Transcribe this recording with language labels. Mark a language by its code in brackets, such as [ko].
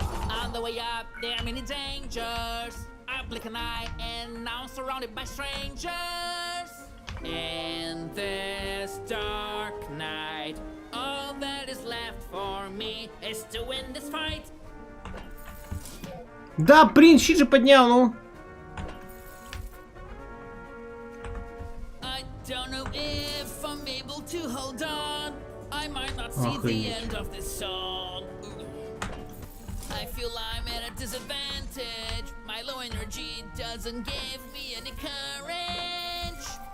[en] On the way up, there are many dangers. I blink an eye and now I'm surrounded by strangers. In this dark night, all that is left for me is to win this fight. [ru] Да, принц, щит же поднял, ну. [en] I don't know if I'm able to hold on. I might not see the end of this song. I feel I'm at a disadvantage. My low energy doesn't give me any courage.